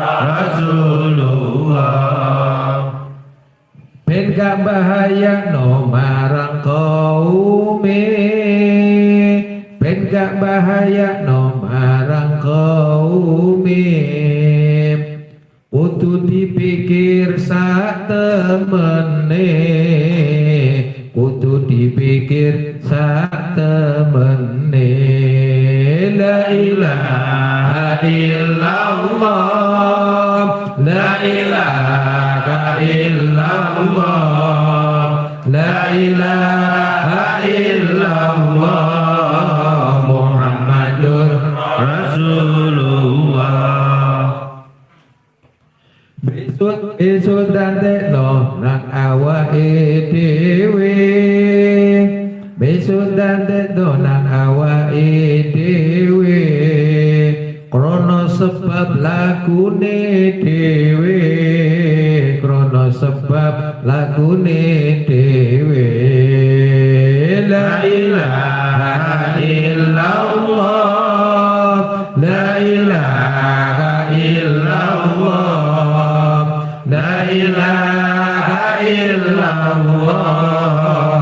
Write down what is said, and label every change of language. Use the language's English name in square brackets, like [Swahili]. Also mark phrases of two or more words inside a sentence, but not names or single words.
[Javanese] Rasulullah ben gak bahaya no marang kaume ben gak bahaya no marang kaume kudu dipikir sak temene kudu dipikir sak temene [Arabic] لا إله إلا الله لا إله إلا الله لا إله إلا الله محمد رسول الله. [Javanese] Besut dandekno nang awake dhewe. Besut dandekno nang awake dhewe. Krana sebab lagune dhewe. Krana sebab lagune dhewe. [Arabic] لا إله إلا الله. لا إله إلا الله. لا إله إلا الله.